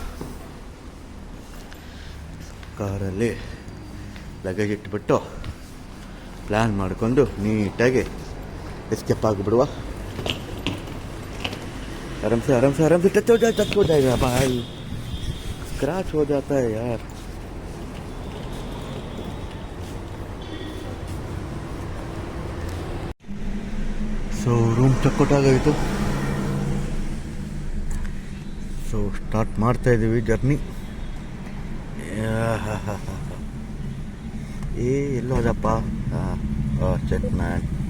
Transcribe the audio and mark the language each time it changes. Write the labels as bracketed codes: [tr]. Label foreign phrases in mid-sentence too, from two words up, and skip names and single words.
[kn] ಕಾರಲ್ಲಿ ಲಗೇಜ್ ಇಟ್ಬಿಟ್ಟು ಪ್ಲ್ಯಾನ್ ಮಾಡಿಕೊಂಡು ನೀಟಾಗಿ ಎಸ್ಕೇಪ್ ಆಗಿಬಿಡುವ. [hi] आराम से टच हो जाएगा भाई, स्क्रैच हो जाता है यार. [en] so room checkout [kn] ಆಗೋಯಿತು. [en] so start [kn] ಮಾಡ್ತಾ ಇದ್ದೀವಿ ಜರ್ನಿ. ಎಲ್ಲೋ ಹೋದಪ್ಪ [en] check man.